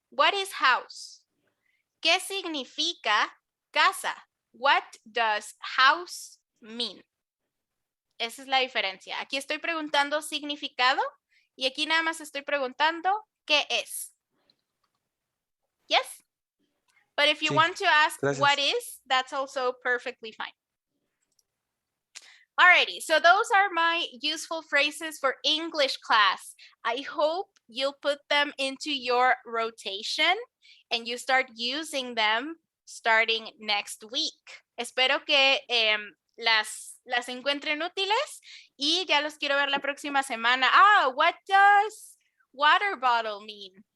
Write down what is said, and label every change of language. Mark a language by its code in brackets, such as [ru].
[en] What is house? [es] ¿Qué significa casa? [en] What does house mean? [es] Esa es la diferencia. Aquí estoy preguntando significado y aquí nada más estoy preguntando qué es. [en] Yes? But if you [es] Sí, [en] want to ask [es] gracias. [en] what is, that's also perfectly fine. Alrighty, so those are my useful phrases for English class. I hope you'll put them into your rotation and you start using them starting next week. [es] Espero que las encuentren útiles y ya los quiero ver la próxima semana. [en] Ah, what does water bottle mean?